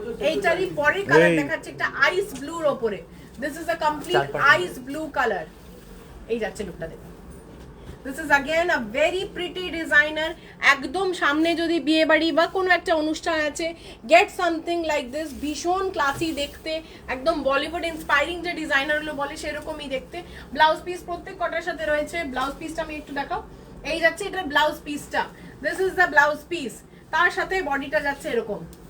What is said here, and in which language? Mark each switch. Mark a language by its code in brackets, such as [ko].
[bn] এইটারই পরে কালার দেখাচ্ছি একটা আইস ব্লুর ওপরে। [en] This is a complete ice blue colour. [bn] এই যাচ্ছে লুকটা দেখুন। [en] This is again a very pretty designer. [bn] একদম সামনে যদি বিয়ে বাড়ি বা কোনো একটা অনুষ্ঠান আছে, [en] get something like this, [bn] ভীষণ ক্লাসি দেখতে, একদম বলিউড ইন্সপায়ারিং যে ডিজাইনারগুলো বলে সেরকমই দেখতে। ব্লাউজ পিস প্রত্যেক কটার সাথে রয়েছে। ব্লাউজ পিসটা আমি একটু দেখাও। এই যাচ্ছে এটার ব্লাউজ পিসটা। [en] This is the blouse piece. [bn] তার সাথে বডিটা যাচ্ছে এরকম।